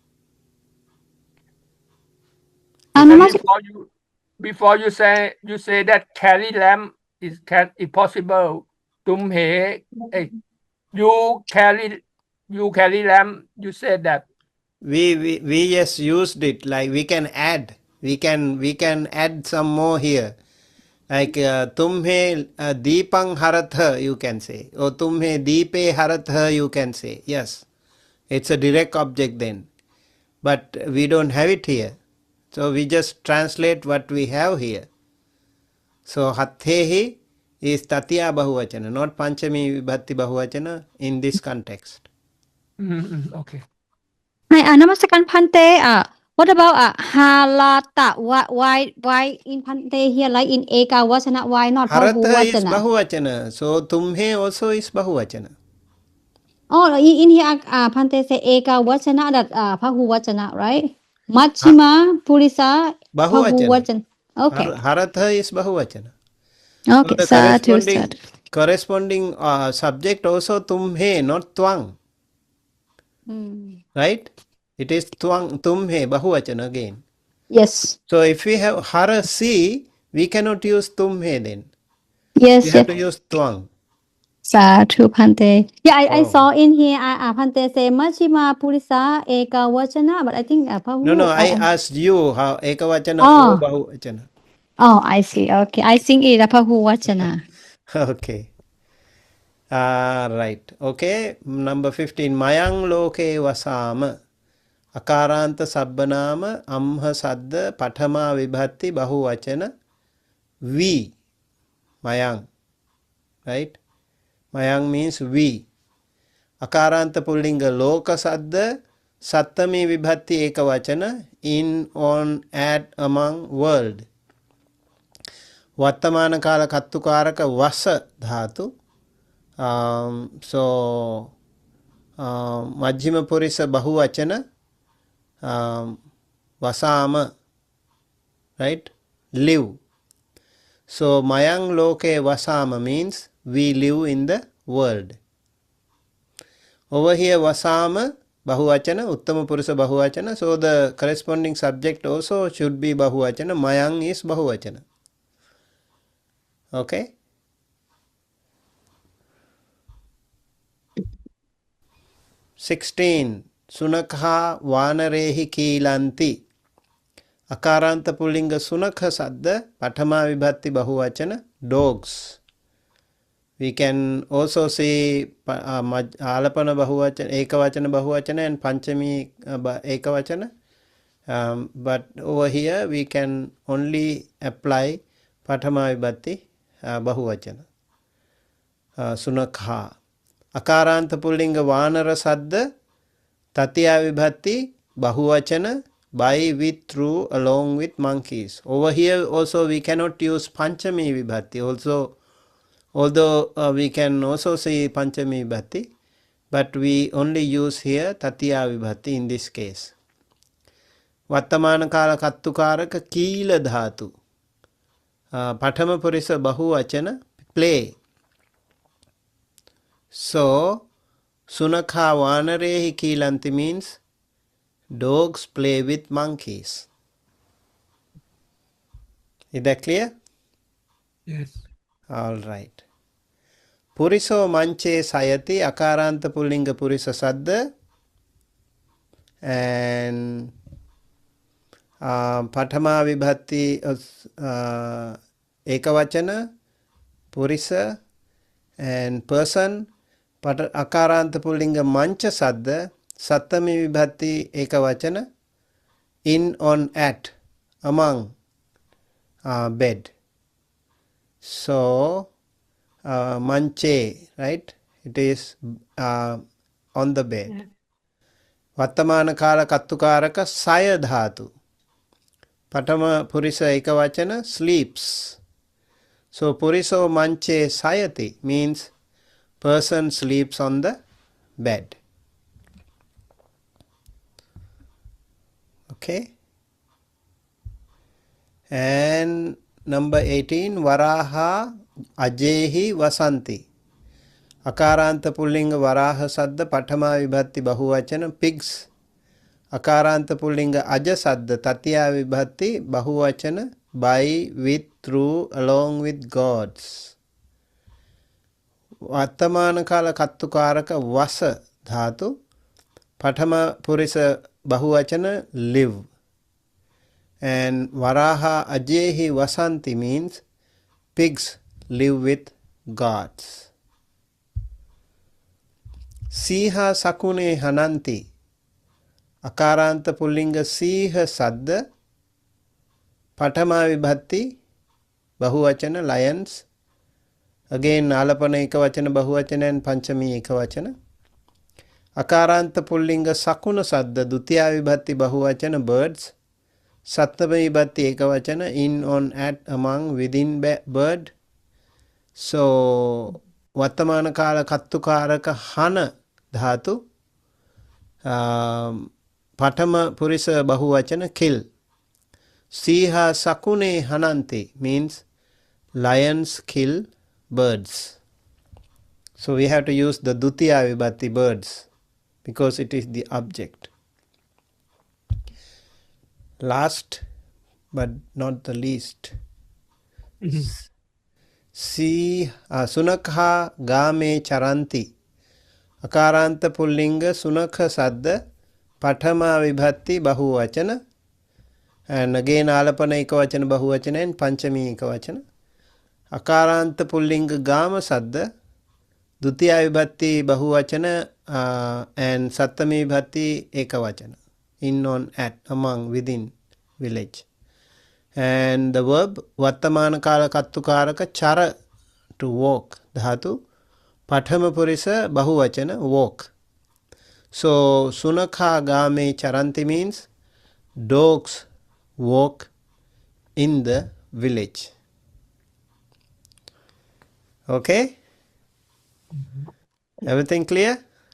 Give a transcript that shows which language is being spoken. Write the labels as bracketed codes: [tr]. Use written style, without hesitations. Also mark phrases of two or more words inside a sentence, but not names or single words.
[en] Before you say that carry lamb is possible. Tumhe, you carry lamb. You said that. We just used it, like we can add. We can add some more here. [pi] Like tumhe deepang haratha, [en] you can say, or [pi] tumhe deepe haratha, [en] you can say. Yes, it's a direct object then, but we don't have it here, so we just translate what we have here. So hathehi is [pi] tatya bahuvachana, [en] not [pi] panchami vibhatti bahuvachana [en] in this context. Okay. Namaskaran Bhante. What about halata? Why in Bhante here, like in ekavachana? Why not Haratha is bahuvachana? bahuvachana, so tumhe also is bahuvachana. Oh, in here Bhante say ekavachana, that bahuvachana, right? [pi] Machima purisa bahuvachana. [en] Okay. Haratha is bahuvachana. Okay, So the corresponding subject also tumhe, not twang. Right? It is [pi] twang, tumhe, bahuvachana [en] again. Yes. So if we have harasi, we cannot use tumhe then. Yes. We have to use twang. [pi] Sadhu Bhante. [en] Yeah, I saw in here Bhante say [pi] Machima Purisa ekavachana, [en] but I think No, I asked you how ekavachana or bahuvachana. Oh, I see. Okay, I think it bahuvachana. Okay. Right. Okay. Number 15. [pi] Mayang loke vasama. Akaranta sabbanama amha sadda pathama vibhatti bahuvachana we. [en] Mayang. Right? Mayang means we. [pi] Akaranta pullinga loka sadda sattami vibhatti ekavachana [en] in, on, at, among, world. [pi] Vattamana kala kattukaraka vasa dhatu. So Majjhima Purisa Bahuvachana Vasama, [en] right? Live. So [pi] Mayang Loke Vasama [en] means we live in the world. Over here [pi] Vasama Bahuvachana, Uttama Purisa Bahuvachana. [en] So the corresponding subject also should be Bahuvachana. Mayang is Bahuvachana. Okay. [pi] (16) Sunakha Vanarehi Kilanti. Akaranta pullinga Sunakha Sadda Pathama Vibhatti Bahuvachana dogs. [en] We can also say [pi] Alapana Bahuvachana, Ekavachana Bahuvachana and Panchami Ekavachana. [en] But over here we can only apply [pi] Pathama Vibhatti Bahuvachana. Sunakha. Akaranta pullinga Vanara Sadda Tatya Vibhatti Bahuvachana [en] by, with, through, along with monkeys. Over here also we cannot use [pi] Panchami Vibhatti. [en] Also, although we can also say [pi] Panchami Vibhatti, [en] but we only use here [pi] Tatiya Vibhatti [en] in this case. [pi] Vattamana kala kattukaraka kīla dhātu. Pathama purisa bahuvachana, play. [en] So, [pi] Sunakha vanarehi kīlanti [en] means dogs play with monkeys. Is that clear? Yes. All right. [pi] Puriso manche sayati akaranta pullinga purisa sadda, and Pathama Vibhatti ekavachana purisa [en] and person. [pi] Akaranta pullinga mancha sadda, Sattami Vibhatti ekavachana, [en] in, on, at, among, bed. So manche, right? It is on the bed. [pi] Vattamana kala kattukaraka saya dhatu. Patama purisa ekavachana, sleeps. [en] So [pi] puriso manche sayati [en] means person sleeps on the bed. Okay. And number 18, [pi] Varaha ajehi vasanti. Akaranta pullinga varaha sadda pathama vibhatti bahuvachana, pigs. Akaranta pullinga aja sadda tatiya vibhatti bahuvachana, [en] by, with, through, along with gods. [pi] Vattamana kala kattukaraka vasa dhatu. Pathama purisa bahuvachana, [en] live. And [pi] Varaha ajehi vasanti [en] means pigs live with gods. [pi] Siha sakune hananti. Akaranta pullinga siha sadda. Pathama vibhatti bahuvachana, [en] lions. [pi] Again alapana ekavachana bahuvachana and panchami ekavachana. Akaranta pullinga sakuna sadda dutiya vibhatti bahuvachana, birds. Sattama vibhatti ekavachana, [en] in, on, at, among, within, bird. [pi] So Vattamana kala kattukaraka hana dhatu. Pathama purisa bahuvachana, kill. Siha sakune hananti [en] means lions kill birds. So we have to use the [pi] dutiya vibhatti, [en] birds, because it is the object. Last but not the least. [pi] Sunakha game charanti. Akaranta pullinga sunakha sadda pathama vibhatti bahuvachana, [en] and again [pi] alapana ekavachana bahuvachana and panchami ekavachana. Akaranta pullinga gama sadda dutiya vibhatti bahuvachana and sattami vibhatti ekavachana, [en] in, on, at, among, within, village. And the verb [pi] Vattamana kala kattukaraka chara, [en] to walk, dhatu. [pi] Pathama purisa bahuvachana, [en] walk. So [pi] Sunakha game charanti [en] means dogs walk in the village. Okay? Everything clear?